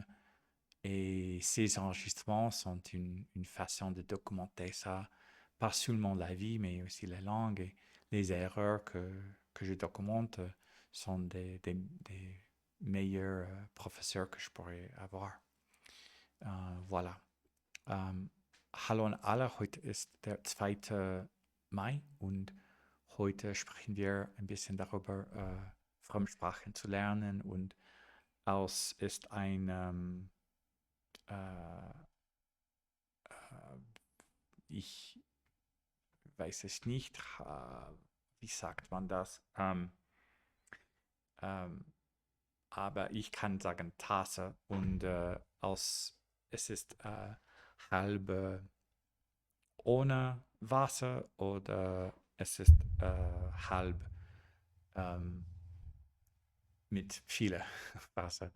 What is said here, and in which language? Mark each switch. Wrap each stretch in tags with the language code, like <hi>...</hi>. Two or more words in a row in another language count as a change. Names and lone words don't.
<fr>Et ces enregistrements sont une façon de documenter ça, pas seulement la vie, mais aussi la langue et les erreurs que je documente sont des meilleurs professeurs que je pourrais avoir. Voilà.</fr> <de>Hallo an alle, heute ist der 2. Mai und heute sprechen wir ein bisschen darüber, Fremdsprachen zu lernen und es ist äh, ich weiß es nicht, wie sagt man das, aber ich kann sagen Tasse und es ist halb ohne Wasser oder es ist halb mit viel Wasser.</de>